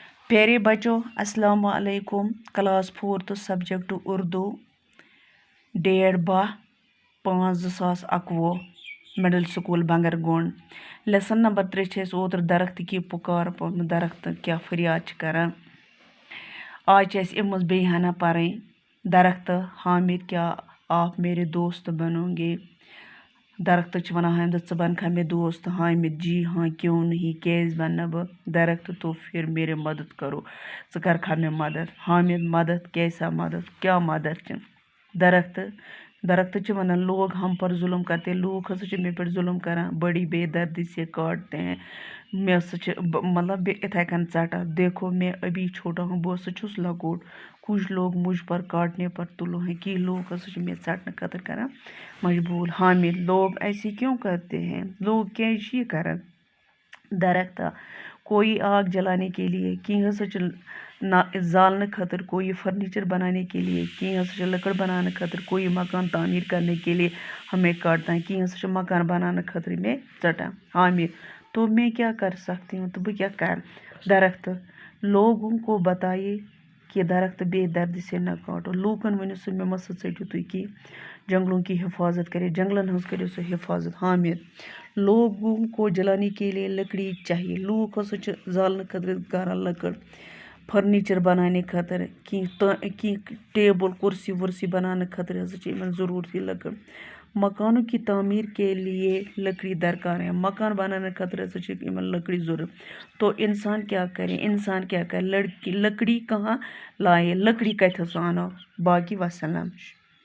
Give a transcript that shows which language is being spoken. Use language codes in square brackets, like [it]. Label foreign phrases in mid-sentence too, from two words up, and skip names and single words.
[ur] پیارے بچوں السلام علیکم. کلاس 4 سبجیکٹ اردو، ڈیٹ 12/5/2021 مڈل سکول بنگر گونڈ. [ks] لیسن نمبر 3 چھِ أسۍ اوترٕ درخت کی پُکار پوٚرمُت، درخت کیٛاہ فریاد چھِ کران. آز چھِ اَسہِ اَمہِ منٛز بیٚیہِ ہنا پرٕنۍ. [ur] درخت حامد کیا آپ میرے دوست بنو گے. [ks] درخت چھِ وَنان حامدَس ژٕ بنکھا مےٚ دوست. [ur] حامد جی ہاں کیوں نہیں، [ks] کیٛازِ بننہٕ بہٕ. [ur] درخت تو پھر میرے مدد کرو، [ks] ژٕ کرکھا مےٚ مدد. [ur] حامد مدد کیسا مدد، [ks] کیٛاہ مدد چھِ. درخت چھِ وَنان [ur] لوگ ہم پر ظلم کرتے، [ks] لوٗکھ ہسا چھِ مےٚ پٮ۪ٹھ ظلم کران. [ur] بڑی بے دردی سے کاٹتے ہیں، [ks] مےٚ ہسا چھِ مطلب یِتھَے کٔنۍ ژٹان. [ur] دیکھو میں ابھی چھوٹا ہوں، [ks] بہٕ ہسا چھُس لۄکُٹ. [ur] کچھ لوگ مجھ پر کاٹنے پر تُلو ہیں، [ks] کینٛہہ لوٗکھ ہسا چھِ مےٚ ژٹنہٕ خٲطرٕ کران مجبوٗر. [ur] حامد لوگ ایسے کیوں کرتے ہیں، [ks] لوگ کیٛازِ چھِ یہِ کران. [ur] درخت کوئی آگ جلانے کے لیے، [ks] کینٛہہ ہسا چھِ زالنہٕ خٲطرٕ، [ur] کوئی فرنیچر بنانے کے لیے، [ks] کینٛہہ ہسا چھِ لٔکٕر بناونہٕ خٲطرٕ، [ur] کوئی مکان تعمیٖر کرنے کے لیے ہمیں کاٹتا ہے، [ks] کینٛہہ ہسا چھِ مکان بناونہٕ خٲطرٕ مےٚ ژٹان. [ur] حامد تو میں کیا کر سکتی ہوں، [ks] تہٕ بہٕ کیٛاہ کرٕ. [ur] درخت لوگوں کو بتائیے کہ درخت بے دردی سے نہ کاٹو، [ks] لوٗکن ؤنِو سا مےٚ مہ سا ژٔٹِو تُہۍ کینٛہہ. [ur] جنگلوں کی حفاظت کرے، [ks] جنگلن ہٕنٛز کٔرِو سا حفاظت. [ur] حامد لوگوں کو جلانے کے لیے لکڑی چاہیے، [ks] لوٗکھ ہسا چھِ زالنہٕ خٲطرٕ کران لٔکٕر. فرنیچر بنانے خٲطرٕ، کینٛہہ ٹیبل کُرسی وُرسی بناونہٕ خٲطرٕ ہسا چھِ یِمن ضروٗرتی لٔکٕر. [ur] مکانوں کی تعمیٖر کے لیے لکڑی درکار ہے، [ks] مکان بناونہٕ خٲطرٕ ہسا چھِ یِمن لکڑی ضروٗرت. [ur] تو انسان کیا کرے، انسان کیا کرے، لکڑی کہاں لائے، [ks] لکڑی کتہِ سُہ اَنو. [ur] باقی وسلام.